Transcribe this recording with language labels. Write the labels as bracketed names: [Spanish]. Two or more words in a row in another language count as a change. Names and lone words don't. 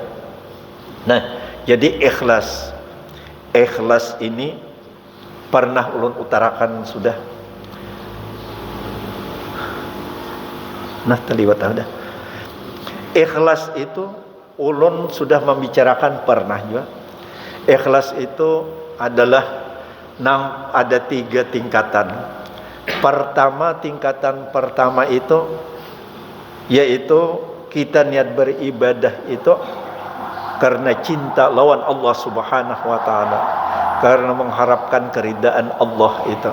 [Indonesian] Nah, jadi ikhlas. [Banjar] Ikhlas ini pernah ulun utarakan sudah. [Indonesian] Nah, terlibat ada. [Banjar] Ikhlas itu ulun sudah membicarakan pernah juga. [Indonesian] Ikhlas itu adalah ada 3 tingkatan. Tingkatan pertama itu yaitu kita niat beribadah itu karena cinta lawan Allah [Arabic] Subhanahu wa taala, [Indonesian] karena mengharapkan keridaan Allah itu.